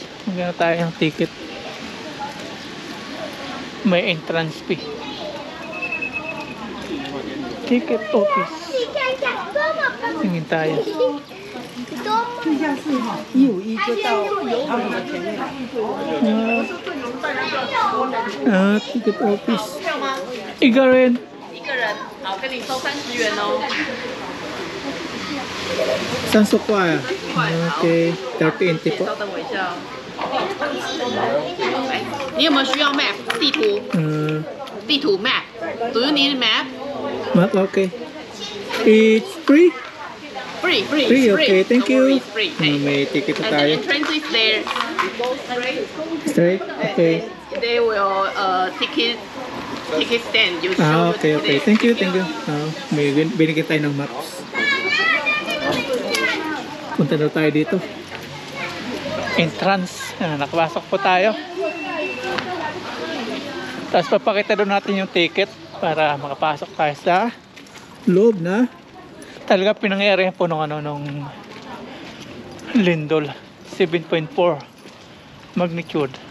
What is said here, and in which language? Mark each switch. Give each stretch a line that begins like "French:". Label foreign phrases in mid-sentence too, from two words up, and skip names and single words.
Filipino: Magkano tayo ng ticket? May
English: entrance fee. Ticket office.
Filipino: Tingin tayo.
English: Ticket office.
Chinese: 一个人。一个人，好，跟你收30元哦。 30 块啊 ？OK， 30 po. 稍等我一下哦。你有没有需要 map 地图？
English: 地图 map。Do you need map? Map, okay. It's free? Free. Free, okay. Thank No you. worries, free.
Filipino: May ticket
English: And the
Filipino: tayo.
English: entrance is there. You go straight. Straight? Okay. And they will ticket stand. You show Okay, your okay. ticket. Thank you.
Filipino: May binigyan tayo ng maps. Punta na tayo dito. Entrance. Nakapasok po tayo. Tapos papakita doon natin yung ticket para makapasok tayo sa loob na talaga pinangyarihan po nung nung lindol 7.4 magnitude.